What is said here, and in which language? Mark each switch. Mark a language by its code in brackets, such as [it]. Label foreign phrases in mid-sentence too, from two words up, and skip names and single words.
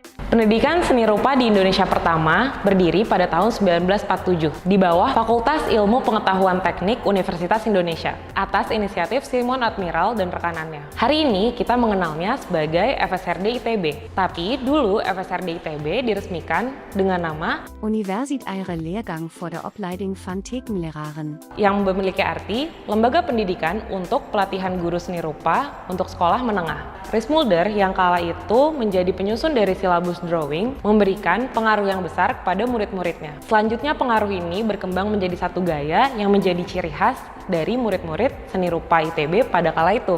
[id] Pendidikan seni rupa di Indonesia pertama berdiri pada tahun 1947 di bawah Fakultas Ilmu Pengetahuan Teknik Universitas Indonesia atas inisiatif Simon Admiral dan rekanannya. Hari ini kita mengenalnya sebagai FSRD ITB, tapi dulu FSRD ITB diresmikan dengan nama Universitäre Lehrgang voor de opleiding van tekenleraren. yang memiliki arti Lembaga Pendidikan untuk Pelatihan Guru Seni Rupa untuk Sekolah Menengah. Ries Mulder yang kala itu menjadi penyusun dari silabus drawing memberikan pengaruh yang besar kepada murid-muridnya. Selanjutnya pengaruh ini berkembang menjadi satu gaya yang menjadi ciri khas dari murid-murid seni rupa ITB pada kala itu.